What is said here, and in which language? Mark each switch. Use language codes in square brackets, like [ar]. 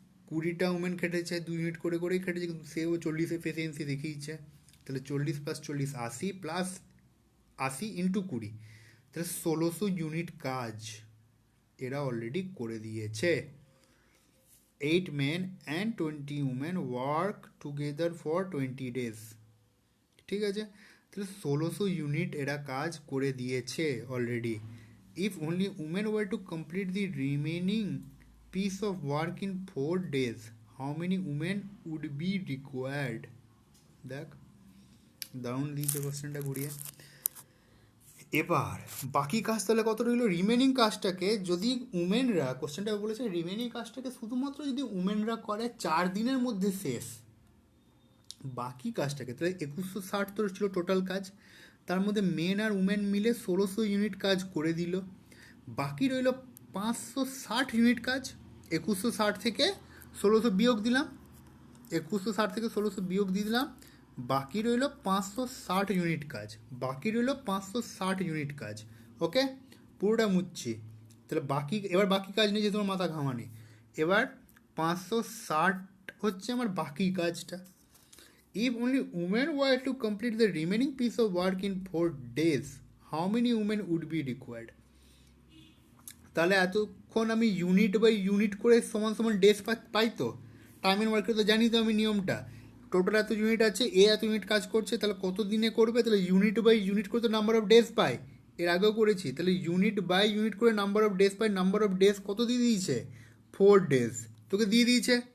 [bn] 20টা women খেটেছে, 2 unit করে করেই খেটেছে, কিন্তু সেও 40 এফিসিয়েন্সি দেখিয়েছে, তাহলে 40 + 40 80 + 80 × 20, তাহলে 1600 ইউনিট কাজ এরা অলরেডি করে দিয়েছে। [en] 8 men and 20 women work together for 20 days, [bn] ঠিক আছে, তাহলে 1600 ইউনিট এরা কাজ করে দিয়েছে already. [en] If only women were to complete the remaining piece of work in 4 days, how many women would be required? [bn] দেখ, দারুণ দিয়েছে কোশ্চেনটা ঘুরিয়ে। এবার বাকি কাজ তাহলে কত রইল, রিমেনিং কাজটাকে যদি উমেনরা, কোশ্চেনটা বলেছে রিমেনিং কাজটাকে শুধুমাত্র যদি উমেনরা করে 4 দিনের মধ্যে শেষ, বাকি কাজটাকে, তাহলে 2160 তোর ছিল টোটাল কাজ, তার মধ্যে মেন আর উমেন মিলে 1600 ইউনিট কাজ করে দিল, বাকি রইল 560 ইউনিট কাজ। 2160 থেকে 1600 বিয়োগ দিলাম, 2160 থেকে 1600 বিয়োগ দিয়ে দিলাম, বাকি রইল 560 ইউনিট কাজ, বাকি রইল 560 ইউনিট কাজ। ওকে, পুরোটা মুছছি, তাহলে বাকি, এবার বাকি কাজ নিয়ে যে তোমার মাথা ঘামানি, এবার 560 হচ্ছে আমার বাকি কাজটা। [en] If only women were to complete the remaining piece of work in 4 days, how many women would be required? [bn] তাহলে এতক্ষণ আমি ইউনিট বাই ইউনিট করে সমান সমান ডেজ পাই তো, টাইম অ্যান্ড ওয়ার্কের তো জানি তো আমি নিয়মটা, টোটাল এত ইউনিট আছে, এ এত ইউনিট কাজ করছে, তাহলে কত দিনে করবে, তাহলে ইউনিট বাই ইউনিট করে তো নাম্বার অফ ডেজ পায়, এর আগেও করেছি, তাহলে ইউনিট বাই ইউনিট করে number of days pi, number of days কত দিয়ে দিয়েছে, 4 ডেজ, তোকে দিয়ে দিয়েছে,